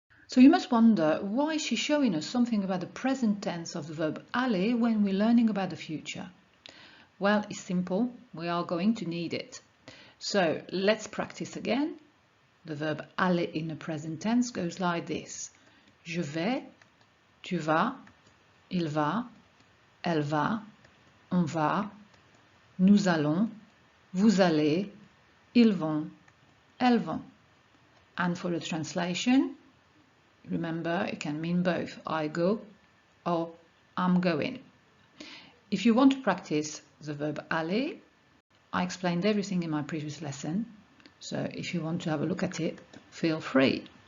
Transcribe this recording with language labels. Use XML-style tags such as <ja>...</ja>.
<en>So you must wonder, why is she showing us something about the present tense of the verb aller when we're learning about the future? Well, it's simple. We are going to need it. So let's practice again. The verb aller in the present tense goes like this.</en> <fr>Je vais, tu vas, il va, elle va, on va, nous allons, vous allez, ils vont, elles vont.</fr> <en>And for the translation, remember, it can mean both I go or I'm going. If you want to practice the verb aller, I explained everything in my previous lesson, so if you want to have a look at it, feel free.</en>